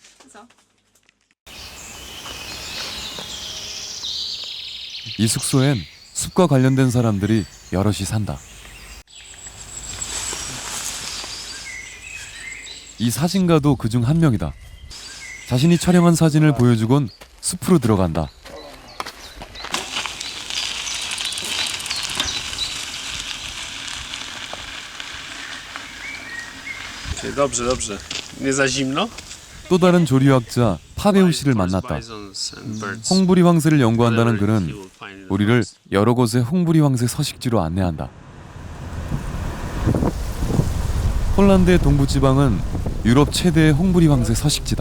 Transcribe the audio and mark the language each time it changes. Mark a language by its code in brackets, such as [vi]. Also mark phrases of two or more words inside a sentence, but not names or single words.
[ko] 이 숙소엔 숲과 관련된 사람들이 여럿이 산다. 이 사진가도 그중 한 명이다. 자신이 촬영한 사진을 보여주곤 숲으로 들어간다. [pl] Dobrze, dobrze. Nie za zimno? [ko] 또 다른 조류학자 파베우 씨를 만났다. 홍부리 황새를 연구한다는 그는 우리를 여러 곳의 홍부리 황새 서식지로 안내한다. 폴란드의 동부지방은 유럽 최대의 홍부리 황새 서식지다.